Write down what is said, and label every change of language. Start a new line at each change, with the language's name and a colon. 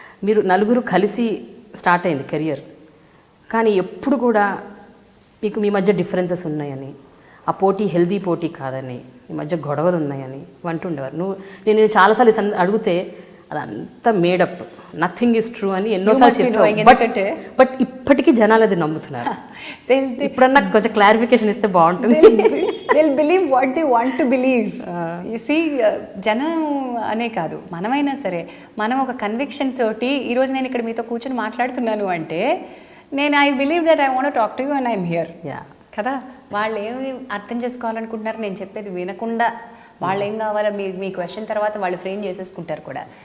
Telugu: మీరు నలుగురు కలిసి స్టార్ట్ అయింది కెరియర్, కానీ ఎప్పుడు కూడా మీకు మీ మధ్య డిఫరెన్సెస్ ఉన్నాయని, ఆ పోటీ హెల్దీ పోటీ కాదని, మీ మధ్య గొడవలు ఉన్నాయని అంటుండేవారు. నేను చాలాసార్లు అడిగితే అదంతా మేడప్,
English: nothing is true
Telugu: అని ఎన్నోసార్లు చెప్పాను. బట్ ఇప్పటికీ జనాలు అది నమ్ముతున్నారు. ఇప్పుడన్నా కొంచెం క్లారిఫికేషన్ ఇస్తే బాగుంటుంది.
English: they'll believe what they want to believe. You see,
Telugu: జనం అనే కాదు, మనమైనా సరే మనం ఒక కన్విక్షన్ తోటి ఈరోజు నేను ఇక్కడ మీతో కూర్చొని మాట్లాడుతున్నాను అంటే నేను
English: I believe that I want to talk to you and I'm here
Telugu: కదా. వాళ్ళు ఏమి అర్థం చేసుకోవాలనుకుంటున్నారు నేను చెప్పేది వినకుండా, వాళ్ళు ఏం కావాలో మీ క్వశ్చన్ తర్వాత వాళ్ళు ఫ్రేమ్ చేసేసుకుంటారు కూడా.